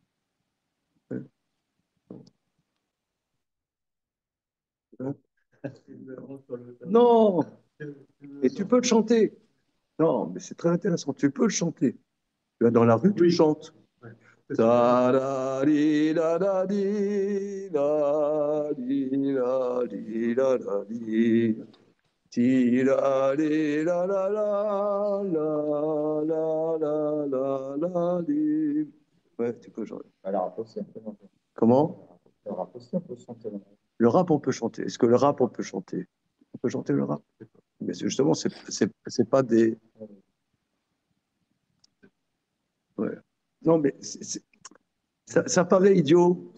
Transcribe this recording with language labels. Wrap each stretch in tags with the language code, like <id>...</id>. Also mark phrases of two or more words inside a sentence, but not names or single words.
<fr>Non, et tu peux le chanter. Non, mais c'est très intéressant, tu peux le chanter. Tu vas dans la rue, tu le chantes. Ta da di da da di da di da di da da di. Ti da di da la la la la la la la di. Ouais, tu peux chanter. Alors, aussi, on peut chanter. Comment? Le rap aussi, on peut chanter. Le rap, on peut chanter. Est-ce que le rap, on peut chanter? On peut chanter le rap? Mais justement, c'est pas des. Ouais. Non, mais ça paraît idiot.</fr>